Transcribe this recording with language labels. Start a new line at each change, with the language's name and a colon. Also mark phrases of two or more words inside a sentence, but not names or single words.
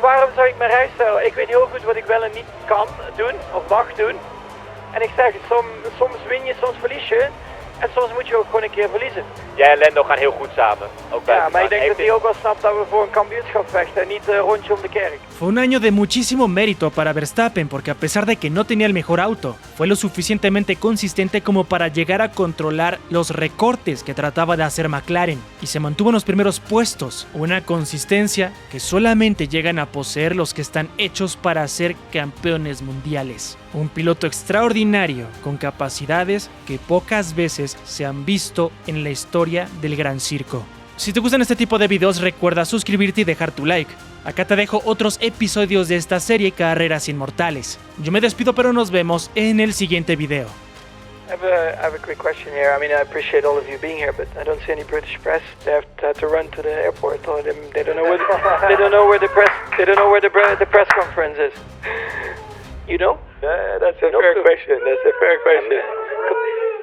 Dutch: waarom zou ik mijn rijstijl? Ik weet heel goed wat ik wel en niet kan doen, of mag doen. En ik zeg, soms win je, soms verlies je. En soms moet je ook gewoon een keer verliezen. Jij en Lando gaan heel goed samen. Ook bij Ja, maar ik denk Heeft dat hij ook wel snapt dat we voor een kampioenschap vechten en niet een rondje om de kerk.
Spanish: Fue un año de muchísimo mérito para Verstappen porque a pesar de que no tenía el mejor auto, fue lo suficientemente consistente como para llegar a controlar los recortes que trataba de hacer McLaren y se mantuvo en los primeros puestos, una consistencia que solamente llegan a poseer los que están hechos para ser campeones mundiales. Un piloto extraordinario con capacidades que pocas veces se han visto en la historia del Gran Circo. Si te gustan este tipo de videos, recuerda suscribirte y dejar tu like. Acá te dejo otros episodios de esta serie Carreras Inmortales. Yo me despido, pero nos vemos en el siguiente video.
English: I have a quick question here. I mean, I appreciate all of you being here, but I don't see any British press. They have to run to the airport, or they don't know where the press conference is. You know? That's a fair question.